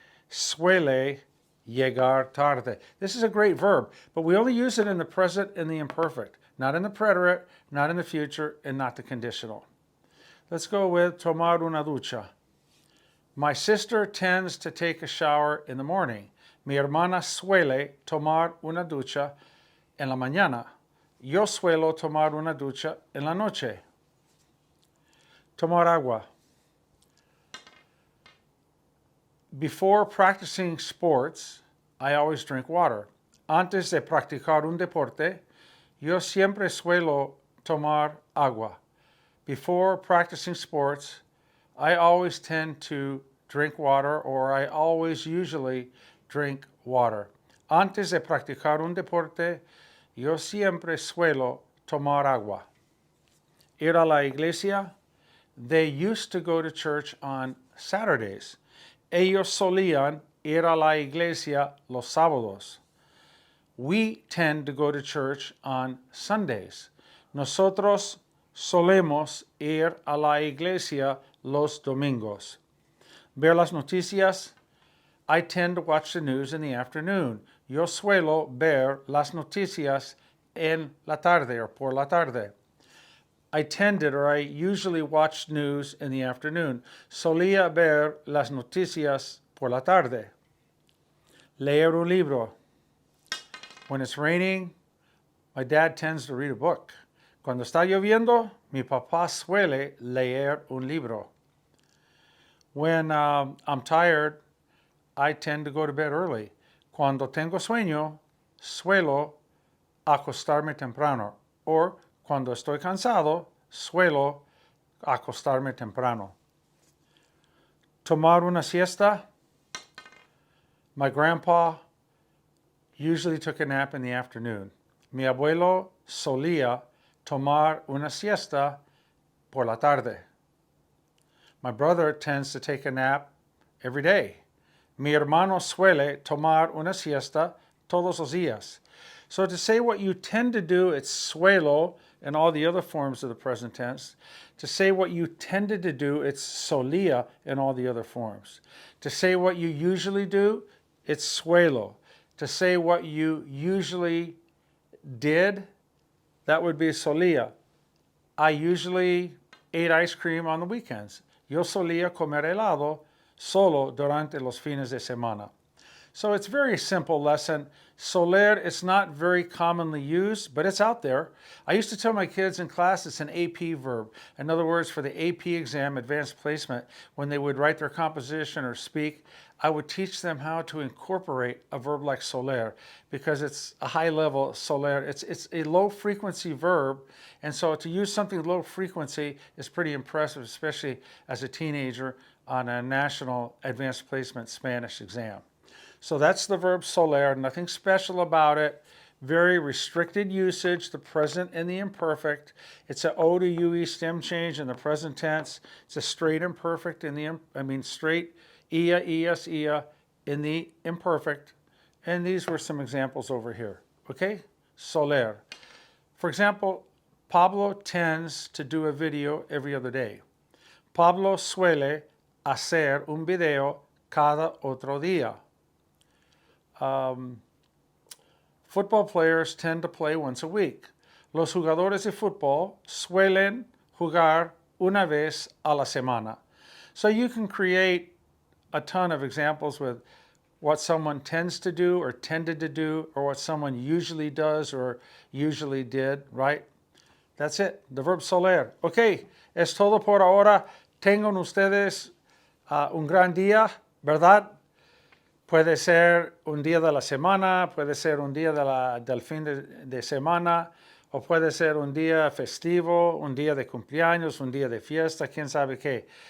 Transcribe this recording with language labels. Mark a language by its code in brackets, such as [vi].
[es] Suele llegar tarde. [en] This is a great verb, but we only use it in the present and the imperfect, not in the preterite, not in the future, and not the conditional. Let's go with [es] tomar una ducha. [en] My sister tends to take a shower in the morning. [es] Mi hermana suele tomar una ducha en la mañana. Yo suelo tomar una ducha en la noche. Tomar agua. [en] Before practicing sports, I always drink water. [es] Antes de practicar un deporte, yo siempre suelo tomar agua. [en] Before practicing sports, I always tend to drink water, or I always usually drink water. [es] Antes de practicar un deporte, yo siempre suelo tomar agua. Ir a la iglesia. [en] They used to go to church on Saturdays. [es] Ellos solían ir a la iglesia los sábados. [en] We tend to go to church on Sundays. [es] Nosotros solemos ir a la iglesia los domingos. Ver las noticias. [en] I tend to watch the news in the afternoon. [es] Yo suelo ver las noticias en la tarde or por la tarde. [en] I tended, or I usually watched news in the afternoon. [es] Solía ver las noticias por la tarde. Leer un libro. [en] When it's raining, my dad tends to read a book. [es] Cuando está lloviendo, mi papá suele leer un libro. [en] When I'm tired, I tend to go to bed early. [es] Cuando tengo sueño, suelo acostarme temprano. Or cuando estoy cansado, suelo acostarme temprano. Tomar una siesta. [en] My grandpa usually took a nap in the afternoon. [es] Mi abuelo solía tomar una siesta por la tarde. [en] My brother tends to take a nap every day. [es] Mi hermano suele tomar una siesta todos los días. [en] So to say what you tend to do, it's suelo and all the other forms of the present tense. To say what you tended to do, it's solía in all the other forms. To say what you usually do, it's suelo. To say what you usually did, that would be solía. I usually ate ice cream on the weekends. [es] Yo solía comer helado solo durante los fines de semana. [en] So it's a very simple lesson. Soler, it's not very commonly used, but it's out there. I used to tell my kids in class it's an AP verb. In other words, for the AP exam, advanced placement, when they would write their composition or speak, I would teach them how to incorporate a verb like soler because it's a high level soler. It's a low frequency verb, and so to use something low frequency is pretty impressive, especially as a teenager on a national advanced placement Spanish exam. So that's the verb soler, nothing special about it. Very restricted usage, the present and the imperfect. It's a O to UE stem change in the present tense. It's a straight imperfect in the, straight ia, ias, ia in the imperfect. And these were some examples over here, okay? Soler. For example, Pablo tends to do a video every other day. [es] Pablo suele hacer un video cada otro día. [en] Football players tend to play once a week. [es] Los jugadores de fútbol suelen jugar una vez a la semana. [en] So you can create a ton of examples with what someone tends to do or tended to do or what someone usually does or usually did, right? That's it, the verb soler. Okay, [es] es todo por ahora. Tengan ustedes un gran día, ¿verdad? Puede ser un día de la semana, puede ser un día del fin de semana, o puede ser un día festivo, un día de cumpleaños, un día de fiesta, quién sabe qué.